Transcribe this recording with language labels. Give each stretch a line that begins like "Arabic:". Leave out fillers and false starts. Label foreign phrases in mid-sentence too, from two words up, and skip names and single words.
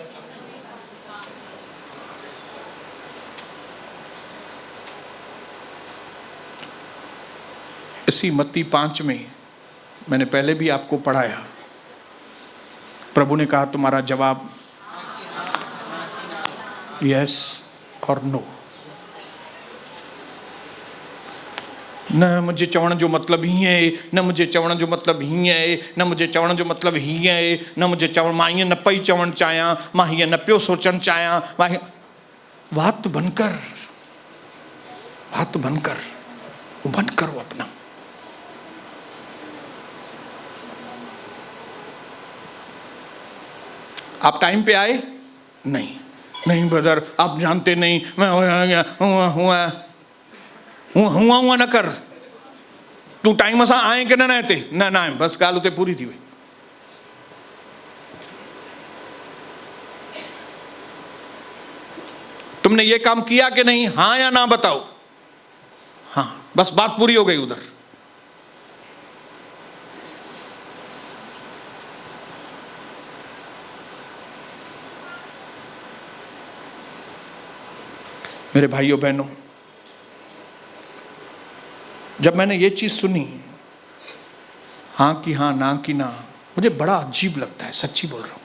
Hindi: इसी मत्ती 5 में मैंने पहले भी आपको पढ़ाया, प्रभु ने कहा तुम्हारा जवाब यस और नो।
Sindhi: न मुंहिंजे चवण जो मतिलबु हीअं आहे, न मुंहिंजे चवण जो मतिलबु हीअं आहे, न मुंहिंजे चवण जो मतिलबु हीअं आहे, न मुंहिंजे चवण, मां हीअं न पई चवणु चाहियां, मां हीअं न पियो सोचणु चाहियां, मां
Hindi: बात बंद कर, बात बंद कर, वो बंद करो अपना। आप टाइम पे आए? नहीं, नहीं ब्रदर आप जानते नहीं, मैं हुआ न कर,
Sindhi: तू टाइम सां आए कि न हिते? न आए, बस ॻाल्हि उते पूरी थी वई।
Hindi: तुमने ये काम किया कि नहीं, हाँ या ना बताओ? हाँ, बस बात पूरी हो गई उधर। मेरे भाइयों बहनों, जब मैंने ये चीज सुनी, हाँ कि हाँ, ना कि ना, मुझे बड़ा अजीब लगता है, सच्ची बोल रहा हूं।